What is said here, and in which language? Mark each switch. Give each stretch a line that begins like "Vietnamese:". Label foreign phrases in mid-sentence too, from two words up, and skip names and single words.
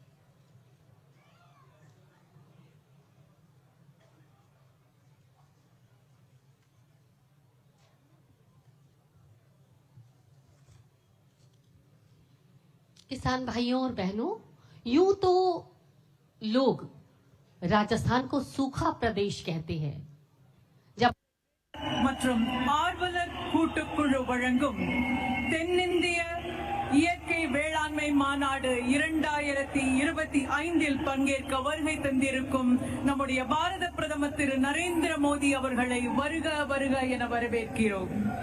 Hindi: किसान भाइयों और बहनों, यूं तो लोग राजस्थान को सूखा प्रदेश कहते हैं। जब
Tamil: மற்றும் ஆர்வலர் கூட்டுக்குழு வழங்கும் தென்னிந்திய இயற்கை வேளாண்மை மாநாடு 2025 பங்கேற்க வருகை தந்திருக்கும் நம்முடைய பாரத பிரதமர் திரு நரேந்திர மோடி அவர்களை வருக வருக என வரவேற்கிறோம்.